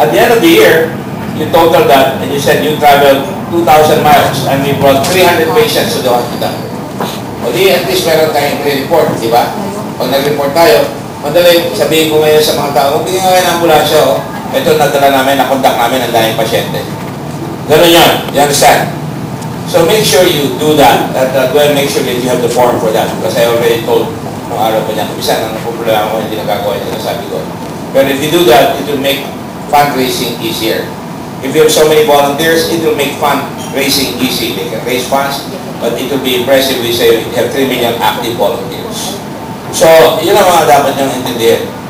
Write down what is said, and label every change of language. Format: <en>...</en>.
<en>At the end of the year, you total that and you said you traveled 2,000 miles and we brought 300 patients to the hospital.</en> <tl>O di, at least meron tayong report, di ba? Pag nag-report tayo, madali, sabihin ko ngayon sa mga tao, magbigyan nga kayo ng ambulansya, ito nagdala namin, nakontak namin ang daming pasyente. Ganun yan,</tl> <en>you understand? So make sure you do that, make sure that you have the form for that, because I already told</en> <tl>nung araw pa niya, isa nang napoproblema ko, hindi nagagawa yung sinasabi ko.</tl> <en>But if you do that, it will make fundraising easier. If you have so many volunteers, it will make fundraising easy. They can raise funds, but it will be impressive. We say we have 3 million active volunteers.</en> <tl>So, yun ang mga dapat niyong intindihin.</tl>